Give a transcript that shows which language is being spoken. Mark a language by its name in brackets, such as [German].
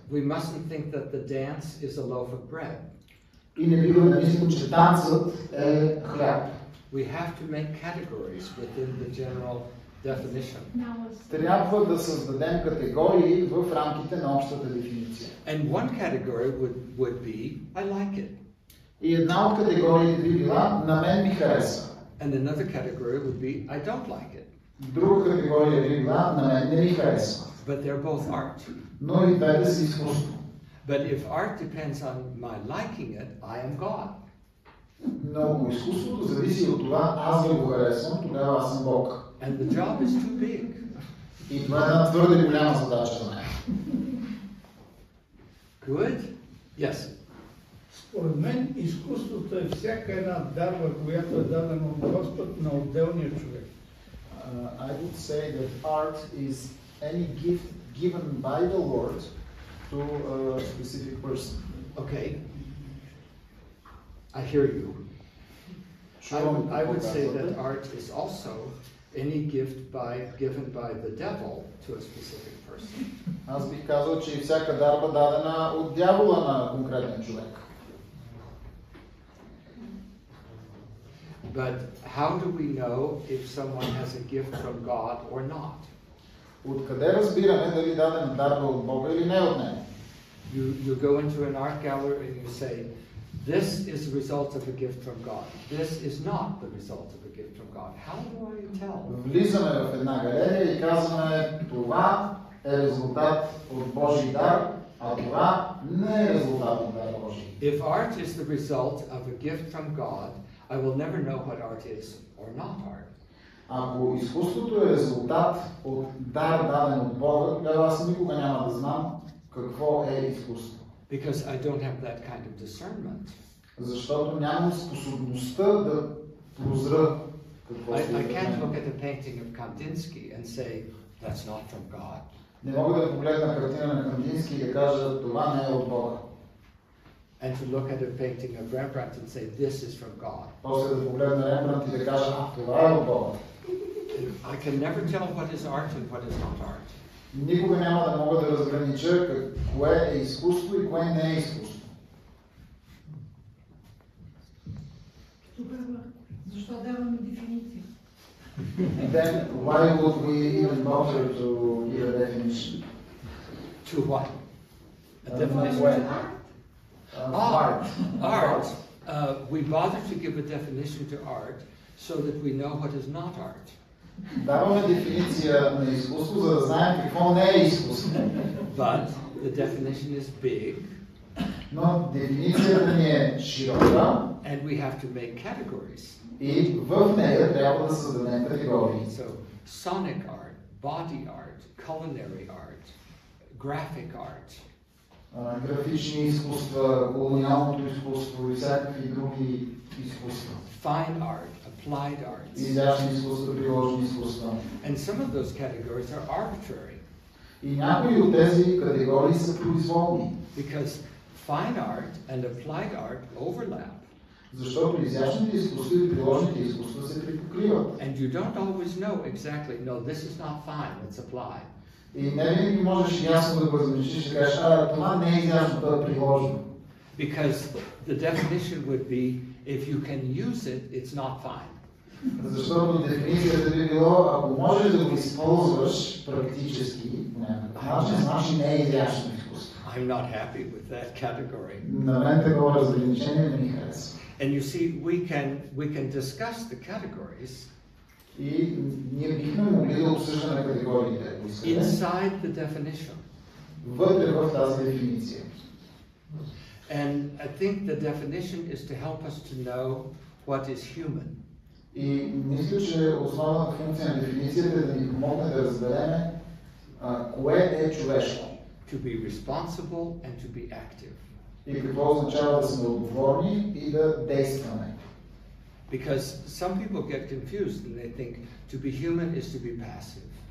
[English] We mustn't think that the dance is a loaf of bread. [Bulgarian] И не бива да мислим, че танцът е хляб. [English] We have to make categories within the general definition. [Bulgarian] Трябва да създадем категории в рамките на общата дефиниция. [English] And one category would be I like it. [Bulgarian] И една от категориите би била на мен ми хареса. [English] And another category would be I don't like it. [Bulgarian] Друга категория би била на мен не ми харесва. [English] But they're both art. [Bulgarian] Но и двете са изкуство. [English] But if art depends on my liking it, I am God. [Bulgarian] Но ако изкуството зависи от това аз да го харесвам, тогава аз съм Бог. [English] And the job is too big. [Bulgarian] И това е една твърде голяма задача за мен. [English] Good? Yes. [Bulgarian] Според мен изкуството е всяка една дарба, която е дадена от Господ на отделния човек. [English] I would say that art is any gift given by the Lord to a specific person. Okay. I hear you. I would say that art is also any gift given by the devil to a specific person. [Bulgarian] Аз бих казал, че и всяка дарба дадена от дявола на конкретен човек. [English] But how do we know if someone has a gift from God or not? [Bulgarian] Откъде разбираме дали дадена дарба от Бога или не от него? [English] You go into an art gallery and you say, this is the result of a gift from God. This is not the result of a gift from God. How do I tell? [Bulgarian] Влизаме в една галерия и казваме, това е резултат от Божий дар, а това не е резултат от дар Божий. [English] If art is the result of a gift from God, I will never know what art is or not art. [Bulgarian] Ако изкуството е резултат от дар даден от Бога, тогава аз никога няма да знам какво е изкуство. [English] Because I don't have that kind of discernment. [Bulgarian] Защото нямам способността да прозра какво е. [English] I can't look at a painting of Kandinsky and say that's not from God. [Bulgarian] Не мога да погледна картина на Кандински и да кажа това не е от Бога. [English] And to look at a painting of Rembrandt and say this is from God. [Bulgarian] После да погледна Рембрандт и да кажа това е от Бога. [English] I can never tell what is art and what is not art. [Bulgarian] Никога няма да мога да разгранича кое е изкуство и кое не е изкуство. Тогава, защо даваме дефиниция? [English] Then why would we even bother to give a definition? To what? A definition to art? Art. Art. We bother to give a definition to art so that we know what is not art. [Bulgarian] Даваме дефиниция на изкуство, за да знаем какво не е изкуство. [English] But the definition is big. [Bulgarian] Но дефиницията ни е широка. [English] And we have to make categories. [Bulgarian] И в нея трябва да създадем категории. [English] So, sonic art, body art, culinary art, graphic art. [Bulgarian] Графични изкуства, колониалното изкуство и всякакви други изкуства. [English] Fine art, a applied arts. [Bulgarian] Изящни изкуства, приложни изкуства. [English] And some of those categories are arbitrary. [Bulgarian] И някои от тези категории са произволни. [English] Because fine art and applied art overlap. [Bulgarian] Защото изящните изкуства и приложните изкуства се припокриват. [English] And you don't always know exactly, no, this is not fine, it's applied. [Bulgarian] И не винаги можеш ясно да го разграничиш и да кажеш, това не е изящно, това е приложно. [English] Because the definition would be, if you can use it, it's not fine. [Bulgarian] Защото дефиницията би било, ако можеш да го използваш практически, по някакъв начин, значи не е изящно изкуство. [English] I'm not happy with that category. [Bulgarian] На мен такова разграничение не ми харесва. [English] And you see, we can discuss the categories [Bulgarian] И ние бихме могли да обсъждаме категориите, ако искате, [English] inside the definition. [Bulgarian] Вътре в тази дефиниция. [English] And I think the definition is to help us to know what is human. [Bulgarian] И мисля, че основната функция на дефиницията е да ни помогне да разберем кое е човешко. [English] To be responsible and to be active. [Bulgarian] И какво означава да сме отговорни и да действаме. [English] Because some people get confused and they think to be human is to be passive.